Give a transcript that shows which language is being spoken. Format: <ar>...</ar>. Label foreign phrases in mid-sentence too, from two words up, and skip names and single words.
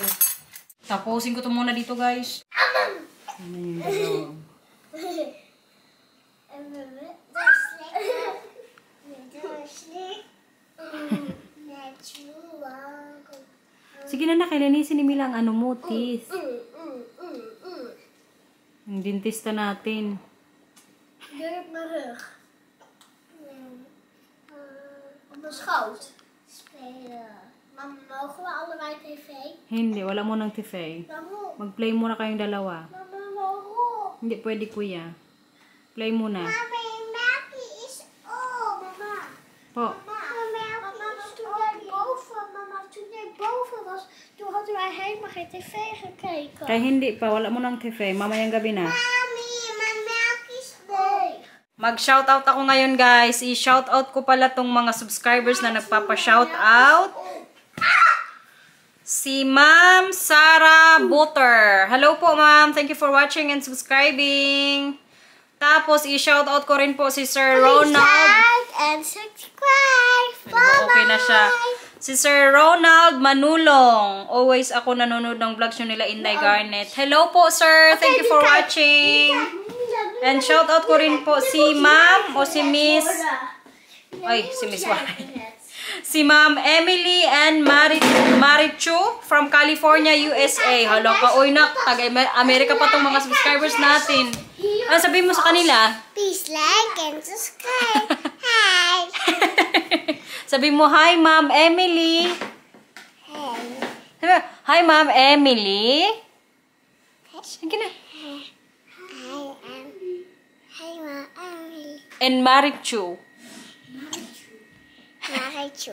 <tl>Tapusin ko to muna dito, guys. Sige na linisin ni Mila ang teeth. Ang dentista natin.</tl> <nl>Jurk mijn rug. Op mijn schoot. Spelen. Mama, mogen we allebei tv?</nl> <tl>Hindi, wala mo ng TV.</tl> <nl>Waarom?</nl> <tl>Mag-play muna kayong dalawa.</tl> <nl>Mama, waarom?</nl> <tl>Hindi pwede, kuya. Play muna.</tl> <nl>Mama, je melkje is op. Mama.</nl> <tl>Po.</tl> <nl>Mama, toen jij boven was, toen hadden wij helemaal geen tv gekeken.</nl> <tl>Kaya hindi pa, wala mo ng TV. Mamayang gabi na.</tl> <nl>Mami, mijn melk is leeg.</nl> <tl>Mag-shoutout ako ngayon, guys. I-shoutout ko pala tong mga subscribers na nagpapa-shoutout. Si Ma'am Sarah Butter. Hello po, Ma'am.</tl> <en>Thank you for watching and subscribing.</en> <tl>Tapos, i-shoutout ko rin po si Sir Ronald.</tl> <en>Like and subscribe. Bye-bye.</en> <tl>Okay na siya. Si Sir Ronald Manulong. Always ako nanonood ng vlogs nyo nila Inday Garnet. Hello po, sir.</tl> <en>Thank you for watching.</en> <tl>And shoutout ko rin po si Ma'am o si Miss. Ay, si Miss White. Si Ma'am Emily and Marichu from California, USA. Hello ka. Uy, taga-Amerika pa tong mga subscribers natin. Ano sabihin mo sa kanila?</tl> <en>Please like and subscribe. Hi.</en> <tl>Sabi mo, hi, Ma'am Emily.</tl> <en>Hey.</en> <tl>Sabi mo, hi, Ma'am Emily. Sige na.</tl> <en>Hi, Ma'am. And Marichu. Marichu.</en>